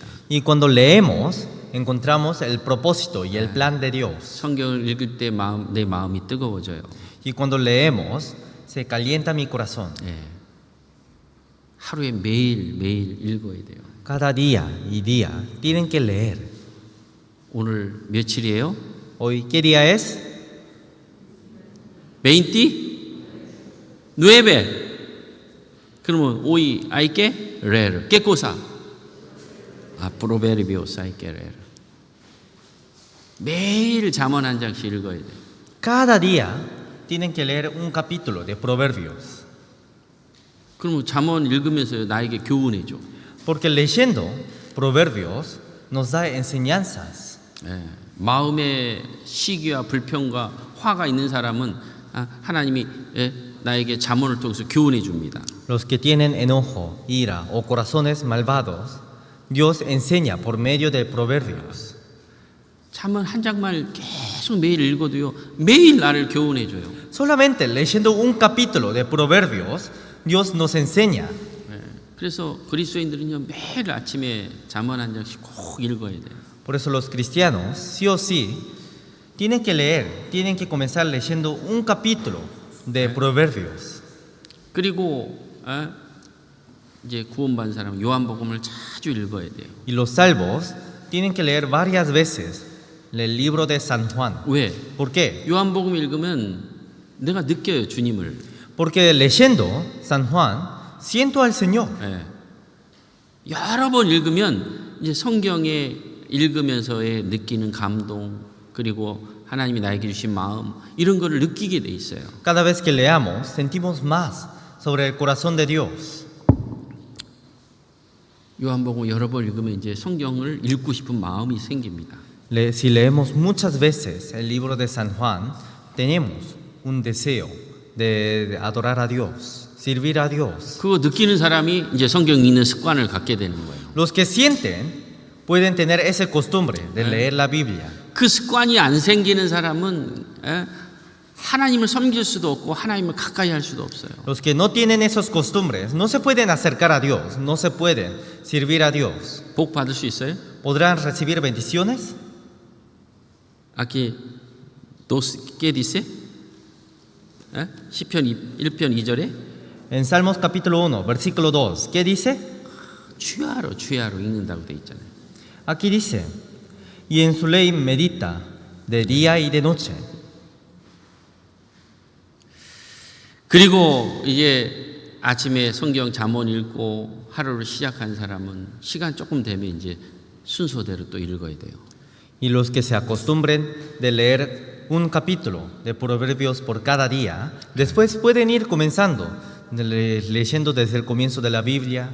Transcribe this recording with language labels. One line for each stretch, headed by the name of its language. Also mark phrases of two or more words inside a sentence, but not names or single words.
Spanish: Y cuando leemos, encontramos el propósito y el plan de Dios.
Korean: 성경을 읽을 때 내 마음이 뜨거워져요.
Spanish: Y cuando leemos, se calienta mi corazón.
Korean: 예. 하루에 매일 읽어야 돼요.
Spanish: Cada día y día tienen que leer.
Korean: 오늘 며칠이에요?
Spanish: Hoy, ¿qué día es? 29?
Korean: 그러면
Spanish: hoy hay que leer. ¿Qué cosa? Proverbios hay que leer.
Korean: 매일 잠언 한 장씩 읽어야 돼요.
Spanish: Cada día tienen que leer un capítulo de Proverbios.
Korean: 그러면 잠언 읽으면서 나에게 교훈해 줘.
Spanish: Porque leyendo Proverbios nos da enseñanzas.
Korean: 예. 마음에 시기와 불평과 화가 있는 사람은 하나님이 나에게 잠언을 통해서 교훈해 줍니다.
Spanish: Los que tienen enojo, ira o corazones malvados, Dios enseña por medio de Proverbios.
Korean: 잠언 한 장만 계속 매일 읽어도요. 매일 나를 교훈해 줘요.
Spanish: Solamente leyendo un capítulo de Proverbios, Dios nos enseña.
Korean: 예. 그래서 그리스도인들은요. 매일 아침에 잠언 한 장씩 꼭 읽어야 돼요.
Spanish: Por eso los cristianos, sí o sí, tienen que leer, tienen que comenzar leyendo un capítulo de Proverbios.
Korean: 그리고 이제 구원받은 사람은 요한복음을 자주 읽어야 돼요.
Spanish: Y los salvos tienen que leer varias veces el libro de San Juan.
Korean: 왜?
Spanish: ¿Por qué?
Korean: 요한복음 읽으면 내가 느껴요, 주님을.
Spanish: Porque leyendo San Juan siento al Señor.
Korean: 예. 여러 번 읽으면 이제 성경에 읽으면서의 느끼는 감동 그리고 하나님이 나에게 주신 마음 이런 거를 느끼게 돼 있어요.
Spanish: Cada vez que leamos sentimos más sobre el corazón de Dios.
Korean: 요한복음 여러 번 읽으면 이제 성경을 읽고 싶은 마음이 생깁니다.
Spanish: Si leemos muchas veces el libro de San Juan, tenemos un deseo de adorar a Dios, servir a Dios.
Korean: 그거 느끼는 사람이 이제 성경 읽는 습관을 갖게 되는 거예요.
Spanish: Los que sienten pueden tener esa costumbre de leer la Biblia.
Korean: 그 습관이 안 생기는 사람은 하나님을 섬길 수도 없고 하나님을 가까이 할 수도 없어요.
Spanish: Los que no tienen esas costumbres no se pueden acercar a Dios, no se pueden servir a Dios.
Korean: 복 받을 수 있어요?
Spanish: ¿Podrán recibir bendiciones? Aquí ¿qué dice?
Korean: 시편 1편 2절에
Spanish: En Salmos capítulo 1, versículo 2, ¿qué dice?
Korean: 취하로 읽는다고 돼 있잖아요.
Spanish: Aquí dice, y en su ley medita de día y de noche.
Korean: 그리고 이제 아침에 성경 잠언 읽고 하루를 시작한 사람은 시간 조금 되면 이제 순서대로 또 읽어야 돼요.
Spanish: Y los que se acostumbren de leer un capítulo de Proverbios por cada día, después pueden ir comenzando, leyendo desde el comienzo de la Biblia.